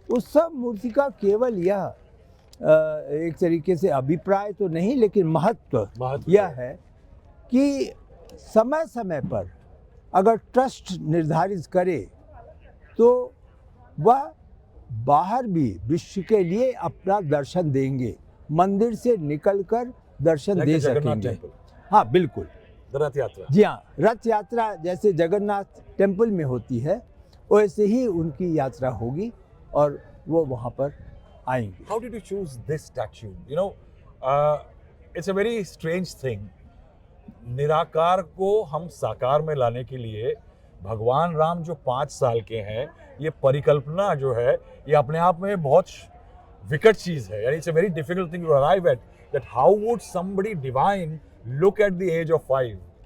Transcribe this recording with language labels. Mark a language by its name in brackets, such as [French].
[Hindi] उत्सव मूर्ति का केवल यह एक तरीके से अभिप्राय तो नहीं, लेकिन महत्व यह है कि समय समय पर अगर ट्रस्ट निर्धारित करे तो वह बाहर भी विश्व के लिए अपना दर्शन देंगे, मंदिर से निकलकर दर्शन दे सकेंगे। हाँ बिल्कुल, रथ यात्रा, जी हाँ, रथ यात्रा जैसे जगन्नाथ टेम्पल में होती है वैसे ही उनकी यात्रा होगी और वो वहाँ पर आएंगे। [English] How did you choose this statue? You know, it's a very strange thing. [Hindi] निराकार को हम साकार में लाने के लिए भगवान राम जो 5 साल के हैं, ये परिकल्पना जो है ये अपने आप में बहुत विकट चीज है। यानी [English] it's a very difficult thing to arrive at, that how would somebody divine look at the age of 5?